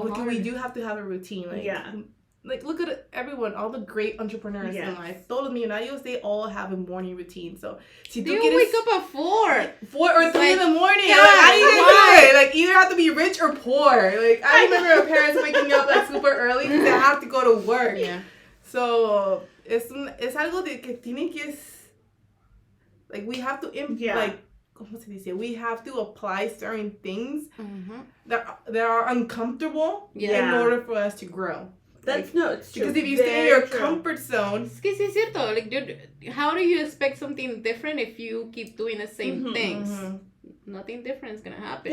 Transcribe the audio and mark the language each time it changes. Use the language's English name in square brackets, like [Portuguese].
[English] Because we do have to have a routine. Like, look at everyone, all the great entrepreneurs in life. [Spanish] Todos los millonarios, [English] they all have a morning routine. So, they wake up at 4. 4 or 3 in the morning. God, like, how do you do it? Like, either have to be rich or poor. Like, I remember my parents waking up like super early because they have to go to work. Yeah. [Spanish] So, es algo de que tienen que, like, [English] we have to, [Spanish] like, ¿cómo se dice? [English] We have to apply certain things that are uncomfortable in order for us to grow. It's true. Because if you stay in your comfort zone... [Spanish] Es que sí es cierto. [English] Like, how do you expect something different if you keep doing the same things? Nothing different is going to happen.